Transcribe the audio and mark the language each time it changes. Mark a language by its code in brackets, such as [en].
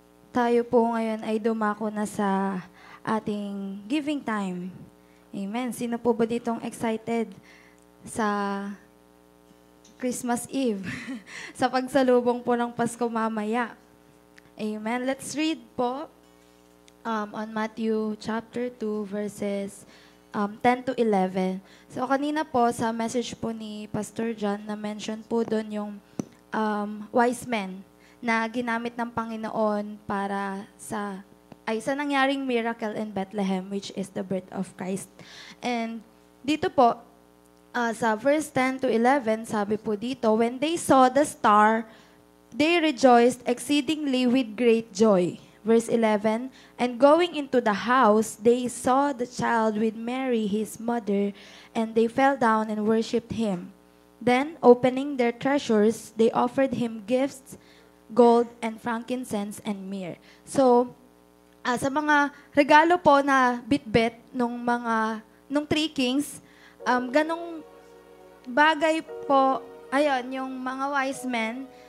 [tl] Tayo po ngayon ay dumako na sa ating giving time. Amen. Sino po ba ditong excited sa Christmas Eve? Sa pagsalubong po ng Pasko mamaya. Amen. [en] Let's read po on Matthew chapter 2 verses 10 to 11. [tl] So kanina po sa message po ni Pastor John na mention po doon yung wise men na ginamit ng Panginoon para sa nangyaring miracle in Bethlehem, [en] which is the birth of Christ. And [tl] dito po, sa verse 10 to 11, sabi po dito, [en] when they saw the star, they rejoiced exceedingly with great joy. Verse 11, and going into the house, they saw the child with Mary, his mother, and they fell down and worshipped him. Then, opening their treasures, they offered him gifts, gold, and frankincense, and myrrh. [tl] So, sa mga regalo po na bitbit nung three kings, ganong bagay po, ayun, yung mga wise men,